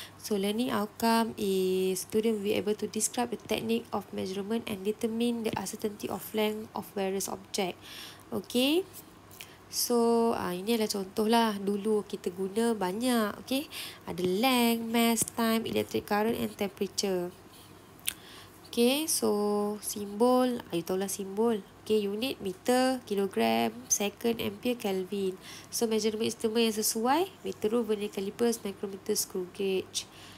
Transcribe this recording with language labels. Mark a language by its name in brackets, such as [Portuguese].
[English] So, learning outcome is student will be able to describe the technique of measurement and determine the uncertainty of length of various object. Okay. [Malay] So, ini adalah contoh lah. Dulu kita guna banyak. Okay. Ada [English] length, mass, time, electric current and temperature. Okay, so simbol, you [Malay] tahulah [English] simbol. Okay, unit, meter, kilogram, second, ampere, Kelvin. So, measurement instrument [Malay] yang sesuai, [English] meter rule, vernier calipers, micrometer, screw gauge.